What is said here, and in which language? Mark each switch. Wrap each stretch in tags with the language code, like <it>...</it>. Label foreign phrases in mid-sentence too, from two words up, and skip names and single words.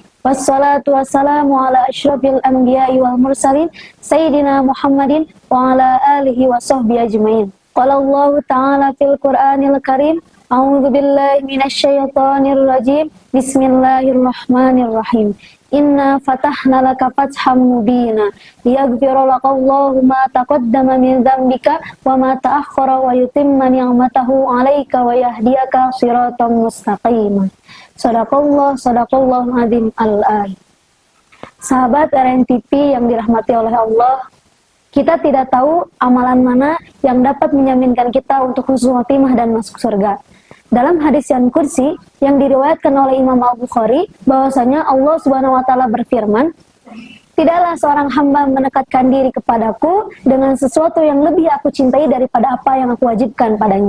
<ar>والصلاة والسلام على أشرف الأنبياء والمرسلين سيدنا محمد وعلى آله وصحبه أجمعين. قال الله تعالى في القرآن الكريم، أعوذ بالله من الشيطان الرجيم. بسم الله الرحمن الرحيم. إنا فتحنا لك فتحا مبينا ليغفر لك الله ما تقدم من ذنبك وما تأخر ويتم نعمته عليك ويهديك صراطا مستقيما. صدق الله العظيم الآيات.</ar> <id>Sahabat RNTP yang dirahmati oleh Allah, kita tidak tahu amalan mana yang dapat menjaminkan kita untuk</id> <ar>حسن الخاتمة</ar> <id>dan masuk surga. Dalam hadis yang kursi yang diriwayatkan oleh Imam Al-Bukhari, bahwasanya Allah</id> <ar>سبحانه وتعالى</ar> <id>berfirman, "Tidaklah seorang hamba mendekatkan diri kepadaku dengan sesuatu yang lebih aku cintai daripada apa yang aku wajibkan padanya.</id>